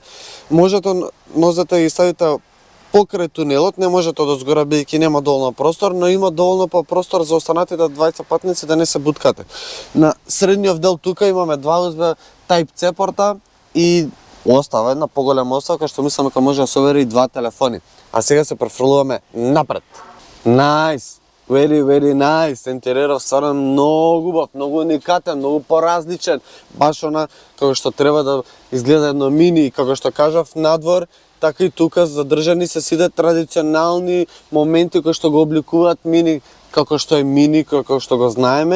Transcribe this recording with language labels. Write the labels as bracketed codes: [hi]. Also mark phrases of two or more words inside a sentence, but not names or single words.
[mk] Можете нозете да ги ставите покрај тунелот, не можете од озгора бидејќи нема доволно простор, но има доволно простор за останатите 20 патници да не се буткате. На средниот дел тука имаме 2 USB Type-C порта и остава една поголема остава, кај што мислам дека може да се овери и 2 телефони. А сега се префрлуваме напред. [en] Nice! Very nice! [mk] Интериерот стварно многу убав, многу уникатен, многу поразличен. Баш она како што треба да изгледа едно мини, како што кажав надвор, така и тука задржани се сите традиционални моменти кои што го обликуваат мини, како што е мини, како што го знаеме.